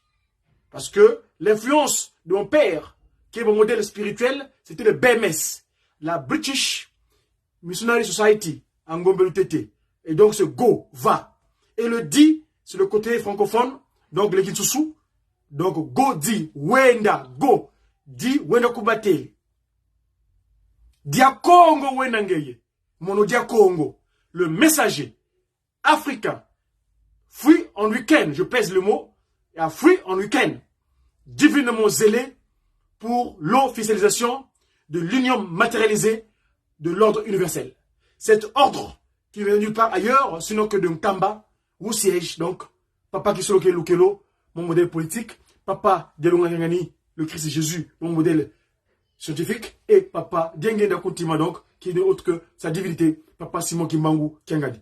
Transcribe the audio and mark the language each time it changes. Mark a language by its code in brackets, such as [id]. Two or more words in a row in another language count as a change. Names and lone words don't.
[fr] Parce que l'influence de mon père, qui est mon modèle spirituel, c'était le BMS, la British Missionary Society, en Gombe-Lutete. Et donc c'est go, va. Et le di, c'est le côté francophone, donc le Kinsusu. Donc go, [kg] di, wenda, go, di, wenda kubate. Dia Congo, wenda ngeye. Mono dia Congo. [fr] Le messager africain, fruit en week-end, je pèse le mot, et à fruit en week-end, divinement zélé pour l'officialisation de l'union matérialisée de l'ordre universel. Cet ordre qui vient nulle part ailleurs, sinon que de Nkamba, où siège donc Papa Kisolo Lukelo, mon modèle politique, Papa Delongangani, le Christ Jésus, mon modèle scientifique, et Papa Diengenda Kuntima donc, qui n'est autre que sa divinité, Papa Simon Kimbangu Kiangadi.